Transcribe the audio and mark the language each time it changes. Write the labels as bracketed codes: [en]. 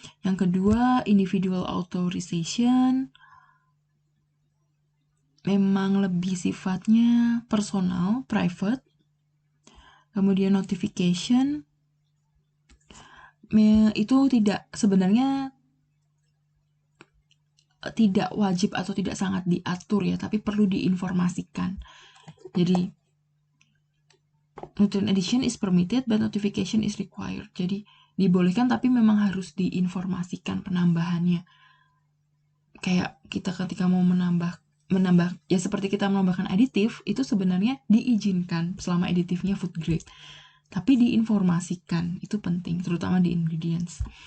[id] Yang kedua individual authorization, memang lebih sifatnya personal, private. Kemudian notification, itu sebenarnya tidak wajib atau tidak sangat diatur ya, tapi perlu diinformasikan. [en] Jadi nutrient addition is permitted but notification is required. [id] Jadi dibolehkan tapi memang harus diinformasikan penambahannya. Kayak kita ketika mau menambah ya seperti kita menambahkan aditif, itu sebenarnya diizinkan selama aditifnya food grade. Tapi diinformasikan, itu penting, terutama di ingredients.